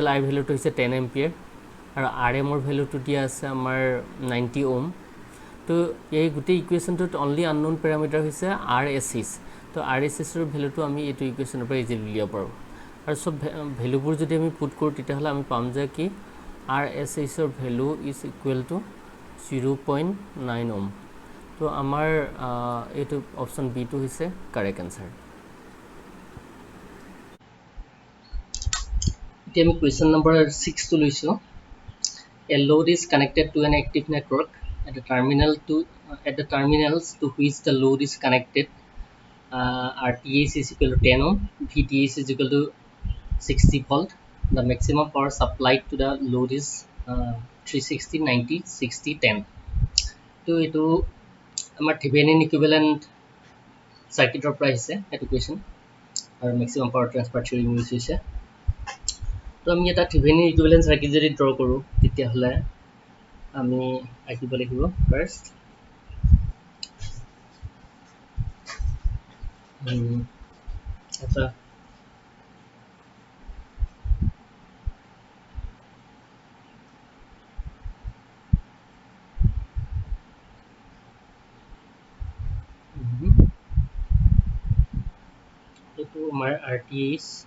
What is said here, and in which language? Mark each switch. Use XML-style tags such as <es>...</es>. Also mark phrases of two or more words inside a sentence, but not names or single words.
<as>I ভ্যালুটো হৈছে 10 এম্পিয়াৰ আৰু RMৰ ভ্যালুটো দিয়া আছে আমাৰ 90 ওম তো এই গোটেই ইকুৱেশ্যনটোত</as> <en>only unknown parameter</en> <as>হৈছে RSH তো RSHৰ ভ্যালুটো আমি এইটো ইকুৱেশ্যনৰ পৰা ইজিলি উলিয়াব পাৰোঁ আৰু সব ভ্যালুবোৰ যদি আমি পুট কৰোঁ তেতিয়াহ'লে আমি পাম যে কি RSHৰ</as> <en>value is equal to</en> <as>0.9 ওম তো আমাৰ এইটো</as> <en>option B</en> <as>টো হৈছে</as> <en>correct answer</en> <as>এতিয়া আমি কুৱেশ্যন নম্বৰ 6 টো লৈছোঁ</as> <en>A load is connected to an active network at the terminals to which the load is connected RTH is equal to 10 ohm VTH is equal to 60 volt the maximum power supplied to the load is 360 90 60 10</en> <as>তো এইটো আমাৰ</as> <en>Thevenin equivalent circuit</en> <as>পৰা আহিছে এইটো কুৱেশ্যন আৰু</as> <en>maximum power transfer theory use</en> <as>হৈছে তো আমি এটা</as> <en>Thevenin equivalent circuit</en> <as>যদি ড্ৰ কৰোঁ তেতিয়াহ'লে আমি আঁকিব লাগিব ফাৰ্ষ্ট এটা এইটো আমাৰ RTH</as>